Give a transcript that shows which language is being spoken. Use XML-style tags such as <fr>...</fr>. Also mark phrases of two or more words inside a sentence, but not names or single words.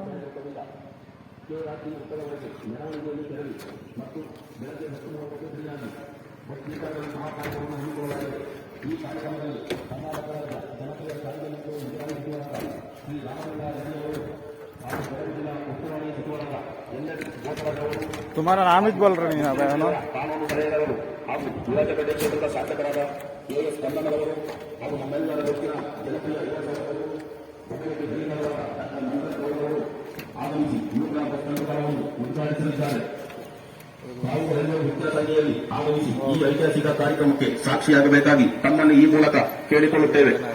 <kn>ಮೆರವಣಿಗೆಯಲ್ಲಿ ತೆರಳಿ ಮತ್ತು ಬೆಳಗ್ಗೆ 10:30 ಭಕ್ತಿಕಾರರಲ್ಲಿ ಮಹಾಕಾರ್ಯವನ್ನು ಹಮ್ಮಿಕೊಳ್ಳಲಾಗಿದೆ. ಈ ಕಾರ್ಯಕ್ರಮದಲ್ಲಿ ಕರ್ನಾಟಕ ರಾಜ್ಯ ಜನಪ್ರಿಯ ಸಾರಿಗೆ ಮತ್ತು ನಿರ್ವಹಣಾ ಶ್ರೀ ರಾಮಲಿಂಗ ರೆಡ್ಡಿಯವರು ಹಾಗೂ ಬೆಳಗ್ಗೆ ಜಿಲ್ಲಾ ಉಸ್ತುವಾರಿ ಸಚಿವರಾದ ಎನ್.ಎಸ್. ಗೋಪಾಲರವರು,</kn> <hi>तुम्हारा नाम ही बोल रहे हैं</hi> <kn>ಕಾನೂನು ಸಲಹೆಗಾರರು ಹಾಗೂ ವಿರಾಜಪೇಟೆ ಕ್ಷೇತ್ರದ ಶಾಸಕರಾದ ಕೆ.ಎಸ್. ಕನ್ನಡರವರು ಹಾಗೂ ನಮ್ಮೆಲ್ಲರ ನೆಚ್ಚಿನ ಜನಪ್ರಿಯ ಯುವ ಶಾಸಕರು ಬೆಳಗ್ಗೆ ಹಿರಿಯರಾದ ಡಾಕ್ಟರ್ ಮಂಗಳಗೌಡರವರು ಆಗಮಿಸಿ ನೂತನ ಬಸ್ ಸಂಚಾರವನ್ನು ಉದ್ಘಾಟಿಸಲಿದ್ದಾರೆ. ತಾವು ರೈಲ್ವೆ ವಿದ್ಯಾಸಂಸ್ಥೆಯಲ್ಲಿ ಆಗಮಿಸಿ ಈ ಐತಿಹಾಸಿಕ ಕಾರ್ಯಕ್ರಮಕ್ಕೆ ಸಾಕ್ಷಿಯಾಗಬೇಕಾಗಿ ತಮ್ಮನ್ನು ಈ ಮೂಲಕ ಕೇಳಿಕೊಳ್ಳುತ್ತೇವೆ.</kn>